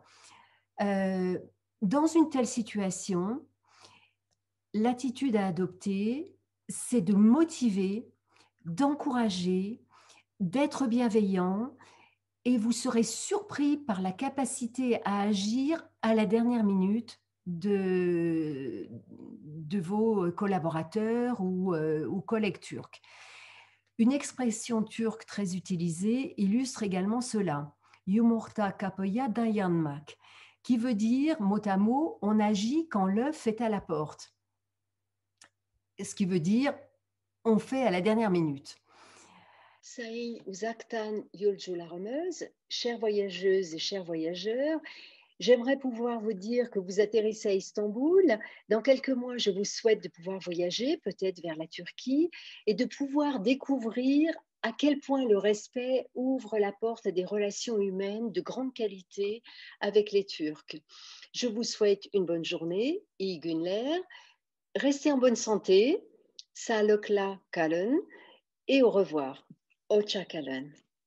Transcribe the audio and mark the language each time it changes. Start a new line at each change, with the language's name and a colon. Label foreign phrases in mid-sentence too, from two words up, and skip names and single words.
French: Heu, dans une telle situation, l'attitude à adopter, c'est de motiver, d'encourager, d'être bienveillant et vous serez surpris par la capacité à agir à la dernière minute de vos collaborateurs ou collègues turcs. Une expression turque très utilisée illustre également cela.
Turkish: Yumurta kapıya dayanmak,
French: qui veut dire, mot à mot, on agit quand l'œuf est à la porte. Ce qui veut dire, on fait à la dernière minute.
Turkish: Sayın uzaktan yolcularımız,
French: chères voyageuses et chers voyageurs, j'aimerais pouvoir vous dire que vous atterrissez à Istanbul. Dans quelques mois, je vous souhaite de pouvoir voyager, peut-être vers la Turquie, et de pouvoir découvrir à quel point le respect ouvre la porte à des relations humaines de grande qualité avec les Turcs. Je vous souhaite une bonne journée,
Turkish: iyi günler,
French: restez en bonne santé,
Turkish: sağlıkla kalın,
French: et au revoir.
Turkish: Hoşça kalın.